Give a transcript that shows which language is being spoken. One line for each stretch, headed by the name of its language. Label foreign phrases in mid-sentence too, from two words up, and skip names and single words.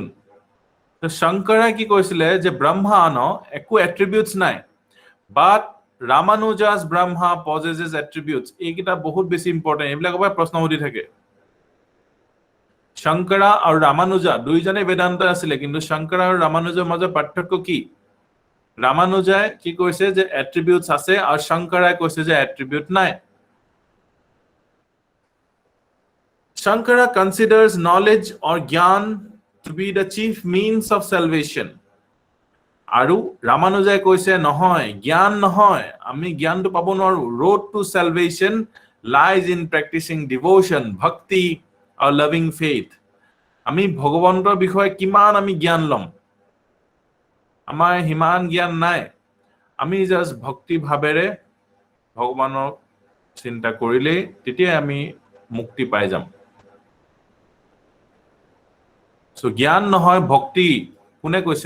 Assamese: তো শংকৰে কি কৈছিলে যে ব্ৰহ্মা একো এট্ৰিবিউটস নাই,
English: বাট Ramanuja's Brahma possesses attributes.
Assamese: এইকেইটা বহুত বেছি ইম্পৰ্টেণ্ট, এইবিলাকৰ পৰা প্ৰশ্ন সুধি থাকে। Shankara আৰু Ramanuja দুইজনে বেদান্ত আছিলে, কিন্তু Shankara আৰু Ramanujar মাজৰ পাৰ্থক্য কি? Ramanuja কি কৈছে যে এট্ৰিবিউটস আছে আৰু Shankara কৈছে যে এট্ৰিবিউট নাই।
English: Shankara considers knowledge or gyan to be the chief means of salvation.
Assamese: আৰু Ramanuja কৈছে নহয়, জ্ঞান নহয়, আমি জ্ঞানটো পাব নোৱাৰো।
English: Road to salvation lies in practicing devotion, bhakti or loving faith.
Assamese: আমি ভগৱন্তৰ বিষয়ে কিমান আমি জ্ঞান লম? আমাৰ হিমান জ্ঞান নাই। আমি জাস্ট ভক্তি ভাবেৰে ভগৱানক চিন্তা কৰিলে তেতিয়া আমি মুক্তি পাই যাম। সো জ্ঞান নহয় ভক্তি, কোনে কৈছে?